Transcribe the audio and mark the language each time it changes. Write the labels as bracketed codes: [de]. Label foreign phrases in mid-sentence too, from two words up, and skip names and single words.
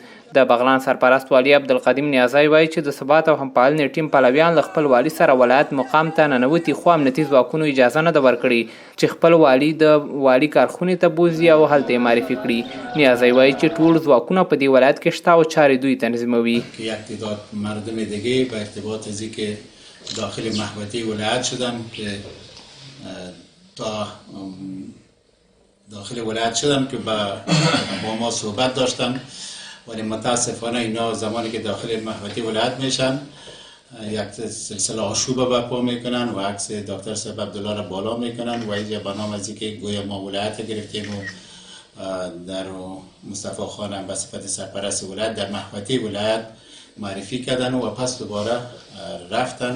[ps] د بغلان سرپرست والي عبدالقدیم نیازی وایي چې د ثبات او همپالنې ټیم پلویان له خپل والي سره ولایت مقام ته ننوتي، خو امنیتي ځواکونو اجازه نه ده ورکړې چې خپل والي د والي کارخونې ته بوځي او هلته یې معرفي کړي. نیازی وایي چې ټول ځواکونه په دې ولایت کې شته او چارې دوی تنظیموي. [fa] یک تعداد مردم دیگه به ارتباط از اینکه داخل محوطه ولایت شدن که تا داخل ولایت شدن که با ما صحبت داشتن، ولی متاسفانه اینا زمانی که داخل محوطه ولایت میشن یک سلسله آشوب برپا میکنن و عکس دکتر صاحب عبدالله را بالا میکنن و اینجا برنامه از اینکه گویا ما ولایت گرفتیم و در مصطفی خان به صفت سرپرست ولایت در محوطه ولایت معرفی کردن و پس دوباره رفتن.